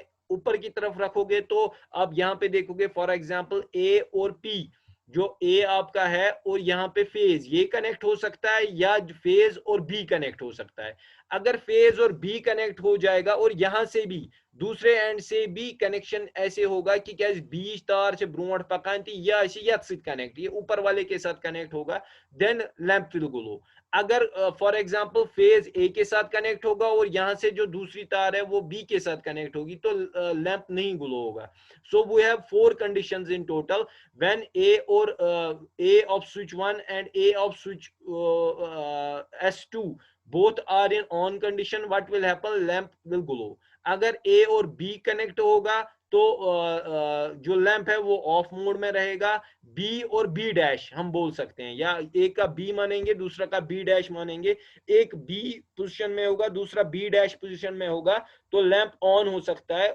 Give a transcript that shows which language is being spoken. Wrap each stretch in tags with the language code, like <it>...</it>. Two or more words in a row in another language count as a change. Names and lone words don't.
<hi>ऊपर की तरफ रखोगे तो आप यहाँ पे देखोगे</hi> <en>for example</en> <hi>ए और पी, जो ए आपका है और यहाँ पे फेज ये कनेक्ट हो सकता है, या फेज और बी कनेक्ट हो सकता है. अगर फेज और बी कनेक्ट हो जाएगा और यहां से भी दूसरे एंड से भी कनेक्शन ऐसे होगा कि क्या बीच तार से ब्रोट पकान यह कनेक्ट, ये ऊपर वाले के साथ कनेक्ट होगा,</hi> <en>then lamp will glow.</en> <hi>अगर</hi> <en>for example</en> <hi>फेज ए के साथ कनेक्ट होगा और यहां से जो दूसरी तार है वो बी के साथ कनेक्ट होगी तो लैंप नहीं ग्लो होगा.</hi> <en>so we have 4 conditions in total. when A of switch 1 and A of switch S2 both are in on condition, what will happen? Lamp will glow.</en> <hi>अगर A और B कनेक्ट होगा तो जो लैंप है वो</hi> <en>off mode</en> <hi>में रहेगा. बी और बी डैश हम बोल सकते हैं, या एक का बी मानेंगे दूसरा का बी डैश मानेंगे. एक बी पोजीशन में होगा दूसरा बी डैश पोजीशन में होगा तो लैंप ऑन हो सकता है.</hi>